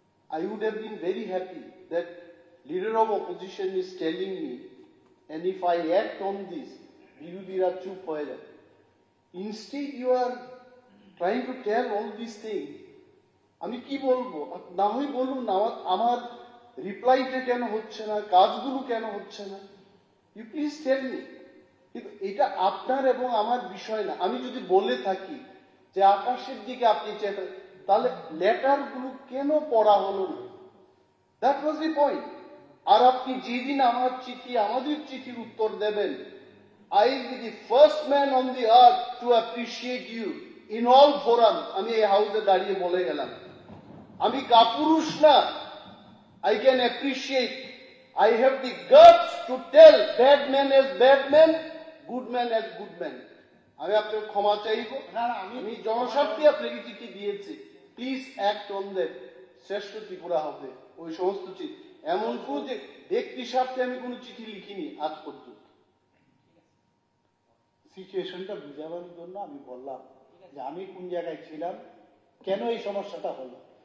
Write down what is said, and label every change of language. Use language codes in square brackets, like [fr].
[en] I would have been very happy that leader of opposition is telling me, and if I act on this, [bn] বিরোধীরা চুপ হয়ে যাবে। [en] Instead you are trying to tell all these things. [bn] আমি কি বলবো? না হয় বলুন না, আমার রিপ্লাইটা কেন হচ্ছে না, কাজগুলো কেন হচ্ছে না, [en] You please tell me. [bn] কিন্তু এটা আপনার এবং আমার বিষয় না। আমি যদি বলে থাকি যে আকাশের দিকে আপনি চেয়ে, তাহলে লেটার গুলো কেন পড়া হলো না? [en] That was the point. [bn] আর আপনি যেদিন আমাদের চিঠির উত্তর দেবেন, [en] I will be the first man on the earth to appreciate you in all forum. [bn] আমি এই হাউসে দাঁড়িয়ে বলে গেলাম, আমি কাপুরুষ না। [en] I can appreciate. I have the guts to tell bad man as bad man, good man as good man. [bn] আমি আপনার ক্ষমা চাইব। আমি জনস্বার্থে আপনাকে চিঠি দিয়েছি, [en] Please act on that. [bn] শ্রেষ্ঠ ত্রিপুরা হবে ওই সমস্ত চিঠি। এমন কোন যে ব্যক্তি স্বার্থে আমি কোনো চিঠি লিখিনি আজ পর্যন্ত। সিচুয়েশনটা বুঝাবার জন্য আমি বললাম যে আমি কোন জায়গায় ছিলাম, কেন এই সমস্যাটা হলো।